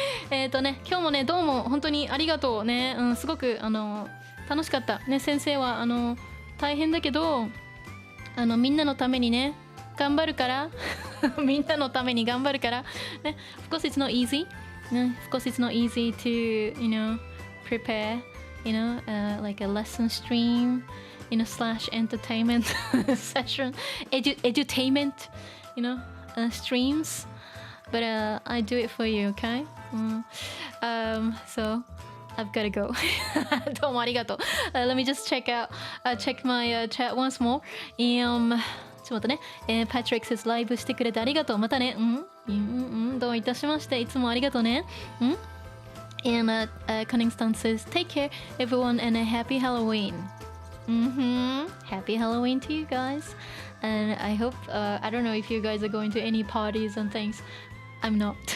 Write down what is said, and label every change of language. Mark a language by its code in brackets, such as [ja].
[ja] 今日もね、どうも本当にありがとうね。すごく楽しかった。ね、先生は大変だけど、みんなのためにね、頑張るから、みんなのために頑張るから。ね、 [en] of course it's not easy. [ja] ね、 [en] of course it's not easy to, prepare. Like a lesson stream, slash entertainment session, edutainment, streams. But I do it for you, okay? So I've got to go. [ja] どうもありがとう。 [en] Let me just check my chat once more. [ja] ちょっと待ってね。 Patrick [en] says [ja] ライブしてくれてありがとう。またね。どういたしまして。いつもありがとうね。 [en] And Cunningston says, take care, everyone, and a happy Halloween. Happy Halloween to you guys. And I hope, I don't know if you guys are going to any parties and things. I'm not.